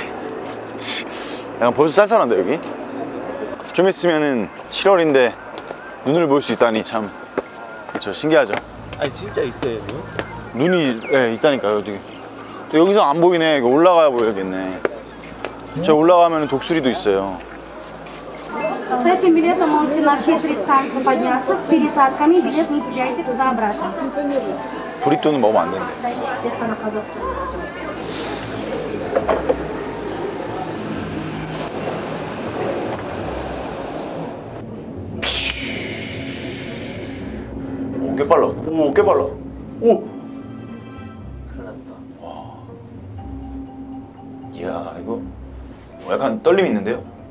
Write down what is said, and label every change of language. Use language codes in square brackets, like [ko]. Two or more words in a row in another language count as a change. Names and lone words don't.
[ko] 약간 벌써 쌀쌀한데 여기? 좀 있으면은 7월인데 눈을 볼 수 있다니 참, 그쵸, 신기하죠. 아니 진짜 있어요, 눈? 눈이 있다니까요. 여기. 또 여기서 안 보이네. 이거 올라가야 보여야겠네. 저 올라가면 독수리도 있어요. [ru] С этим билетом можете на все 3 станции подняться. С пересадками билет не теряйте туда-обратно. [ko] 브릭도는 먹으면 안 된대. [ru] Без проходов. [ko] 오, 꽤 빨라. 오, 꽤 빨라. 오! 큰일 났다. 이야, 이거 약간 떨림이 있는데요?